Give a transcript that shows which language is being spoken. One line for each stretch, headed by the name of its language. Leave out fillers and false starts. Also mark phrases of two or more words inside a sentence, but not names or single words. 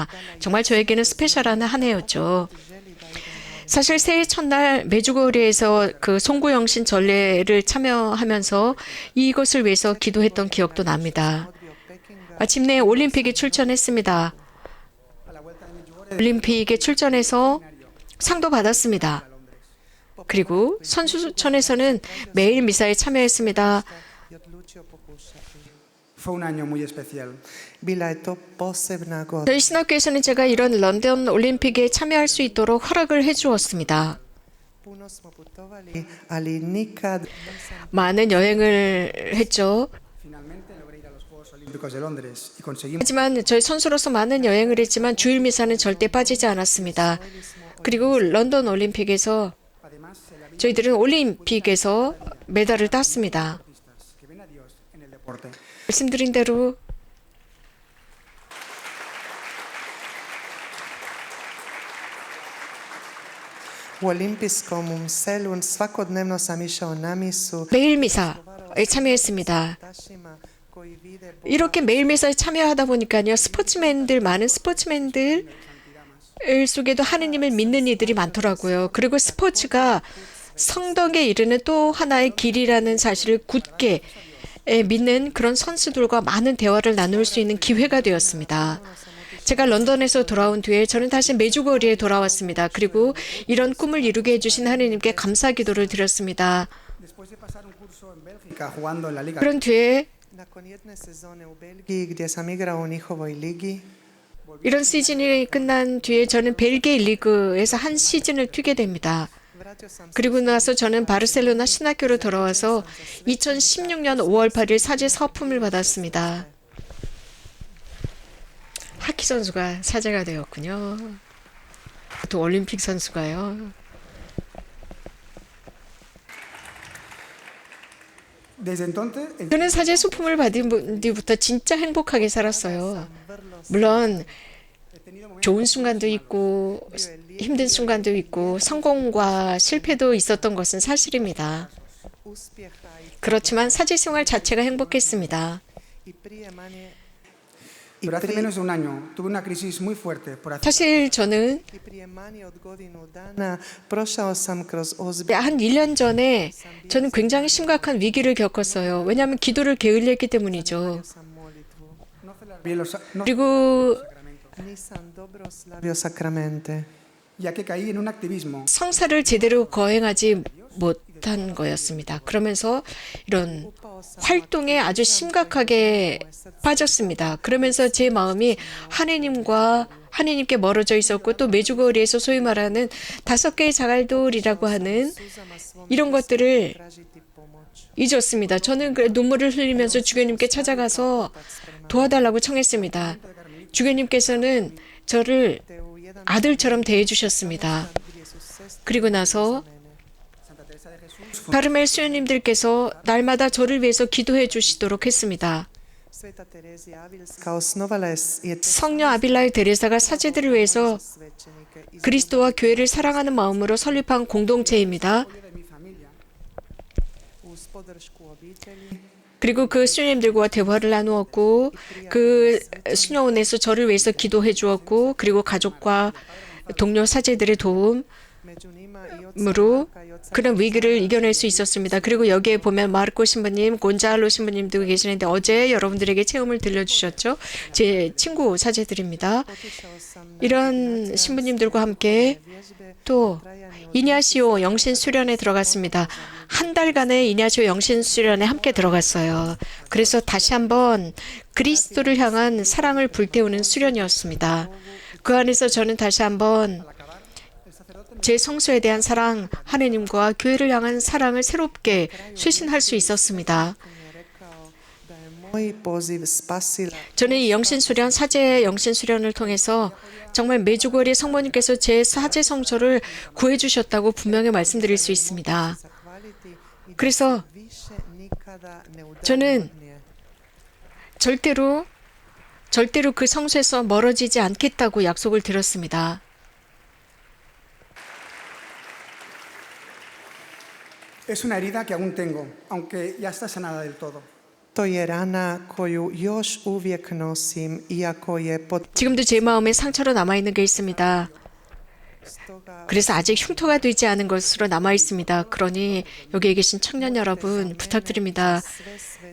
Korean: 정말 저에게는 스페셜한 한 해였죠. 사실 새해 첫날 메주거리에서 그 송구영신 전례를 참여하면서 이것을 위해서 기도했던 기억도 납니다. 마침내 올림픽에 출전했습니다. 올림픽에 출전해서 상도 받았습니다. 그리고 선수촌에서는 매일 미사에 참여했습니다.
Spanish: Fue un año muy especial.
Korean: 저희 신학교에서는 제가 이런 런던 올림픽에 참여할 수 있도록 허락을 해주었습니다. 많은 여행을 했죠. 하지만 저희 선수로서 많은 여행을 했지만 주일 미사는 절대 빠지지 않았습니다. 그리고 런던 올림픽에서 저희들은 올림픽에서 메달을 땄습니다. 말씀드린 대로
Croatian: U olimpijskom selu svakodnevno sam išao na misu.
Korean: 매일 미사에 참여했습니다. 이렇게 매일 미사에 참여하다 보니까요. 많은 스포츠맨들 속에도 하느님을 믿는 이들이 많더라고요. 그리고 스포츠가 성덕에 이르는 또 하나의 길이라는 사실을 굳게 믿는 그런 선수들과 많은 대화를 나눌 수 있는 기회가 되었습니다. 제가 런던에서 돌아온 뒤에 저는 다시 메주거리에 돌아왔습니다. 그리고 이런 꿈을 이루게 해주신 하느님께 감사 기도를 드렸습니다.
Spanish: Después de pasar un curso en Bélgica jugando en la Liga
Korean: 그런 뒤에
Croatian: Nakon jedne sezone u Belgiji gdje sam igrao u njihovoj ligi,
Korean: 이런 시즌이 끝난 뒤에 저는 벨기에 리그에서 한 시즌을 뛰게 됩니다.
Croatian: vratio sam se
Korean: 그리고 나서 저는 바르셀로나 신학교로 돌아와서 2016년 5월 8일 사제 서품을 받았습니다. 하키 선수가 사제가 되었군요. 또 올림픽 선수가요.
Spanish: Desde entonces,
Korean: 저는 사제 소품을 받은 뒤부터 진짜 행복하게 살았어요. 물론 좋은 순간도 있고 힘든 순간도 있고 성공과 실패도 있었던 것은 사실입니다.
Croatian: uspjeha
Korean: 그렇지만 사제 생활 자체가 행복했습니다.
Croatian: i prije manje
Spanish: pero hace menos de un año tuve una crisis muy fuerte por hacer
Korean: 사실 저는
Croatian: i prije manje od godinu dana prošao sam kroz ozbiljnu
Korean: 한 1년 전에 저는 굉장히 심각한 위기를 겪었어요. 왜냐하면 기도를 게을리했기 때문이죠.
Croatian: sam molitvu.
Spanish: no celar bien no,
Korean: 그리고
Croatian: Nisam dobro slavio sakramente.
Spanish: ya que caí en un activismo
Korean: 성사를 제대로 거행하지 못한 거였습니다. 그러면서 이런 활동에 아주 심각하게 빠졌습니다. 그러면서 제 마음이 하느님께 멀어져 있었고 또 메주거리에서 소위 말하는 5개의 자갈돌이라고 하는 이런 것들을
Croatian: Tražiti pomoć.
Korean: 잊었습니다. 저는 눈물을 흘리면서 주교님께 찾아가서 도와달라고 청했습니다. 주교님께서는 저를
Croatian: Te u jedan
Korean: 아들처럼 대해주셨습니다.
Croatian: gdje su sestre
Korean: 그리고 나서 Santa Teresa de Jesús 카르멜 수녀님들께서 날마다 저를 위해서 기도해 주시도록 했습니다.
Croatian: Sveta Terezija Avilska osnovala je
Korean: 성녀 아빌라의 데레사가 사제들을 위해서
Croatian: svećenike iz
Korean: 그리스도와 교회를 사랑하는 마음으로 설립한 공동체입니다.
Spanish: de mi familia.
Croatian: uz podršku obitelji.
Korean: 그리고 그 수녀님들과 대화를 나누었고 그 수녀원에서 저를 위해서 기도해 주었고 그리고 가족과 동료 사제들의 도움
Croatian: Među njima i oca
Korean: 으로
Croatian: Marka i oca
Korean: 그런 위기를 이겨낼 수 있었습니다. 그리고 여기에 보면 마르코 신부님, 곤잘로 신부님도 계시는데 어제 여러분들에게 체험을 들려주셨죠. 제 친구 사제들입니다.
Croatian: otišao sam na
Korean: 이런 신부님들과 함께
Croatian: vježbe
Korean: 또
Croatian: trajanju
Korean: 이냐시오 영신 수련에 들어갔습니다. 한 달간의 이냐시오 영신 수련에 함께 들어갔어요. 그래서 다시 한번 그리스도를 향한 사랑을 불태우는 수련이었습니다. 그 안에서 저는 다시 한번 제 성소에 대한 사랑, 하느님과 교회를 향한 사랑을 새롭게 쇄신할 수 있었습니다.
Croatian: mi je rekao da je moj poziv spasila
Korean: 저는 이 영신 수련, 사제 영신 수련을 통해서 정말 메주거리 성모님께서 제 사제 성소를 구해 주셨다고 분명히 말씀드릴 수 있습니다.
Croatian: zahvaliti i da
Korean: 그래서
Croatian: više nikada ne udaljim
Korean: 저는
Croatian: od nje.
Korean: 절대로 그 성소에서 멀어지지 않겠다고 약속을 드렸습니다.
Spanish: Es una herida que aún tengo, aunque ya está sanada del todo.
Croatian: To je rana koju još uvijek nosim, iako je pod
Korean: 지금도 제 마음에 상처로 남아있는 게 있습니다.
Croatian: stoga
Korean: 그래서 아직 흉터가 되지 않은 것으로 남아 있습니다. 그러니 여기에 계신 청년 여러분 부탁드립니다.
Croatian: sve sveće